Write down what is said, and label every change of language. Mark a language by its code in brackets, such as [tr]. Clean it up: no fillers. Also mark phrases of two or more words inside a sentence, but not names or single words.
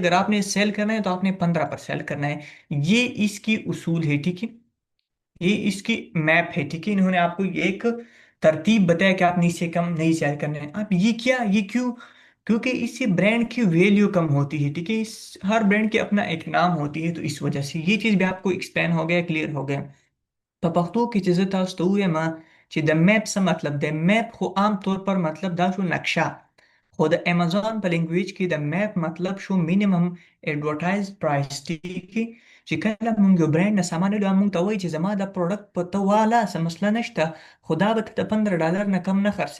[ur] اگر آپ نے سیل کرنا ہے تو آپ نے 15 پر سیل کرنا ہے۔ یہ اس کی اصول ہے، ٹھیک ہے، یہ اس کی میپ ہے، ٹھیک ہے. انہوں نے آپ کو یہ ایک ترتیب بتایا کہ آپ نے اس سے کم نہیں سیل کرنا ہے. اب یہ کیا، یہ کیوں? کیونکہ اس سے برانڈ کی ویلیو کم ہوتی ہے، ٹھیک ہے. اس ہر برانڈ کی اپنا ایک نام ہوتی ہے، تو اس وجہ سے یہ چیز بھی آپ کو ایکسپلین ہو گیا، کلیئر ہو گیا. [ps] په پښتو کې چې زه تاسو ته ووایم چې د میپ څه مطلب دی، میپ خو [ur] عام طور پر [ps] مطلب دا شو نقشه. خو د امازون په لینګویج کې د میپ مطلب شو [en] minimum advertise price, [ps] ټیک. چې کله مونږ یو برانډ نه سامان لرو، مونږ ته وایي چې زما د پروډکټ په ته والا څه مسله نشته، خو دا به ته د $15 نه کم نه خرڅوې.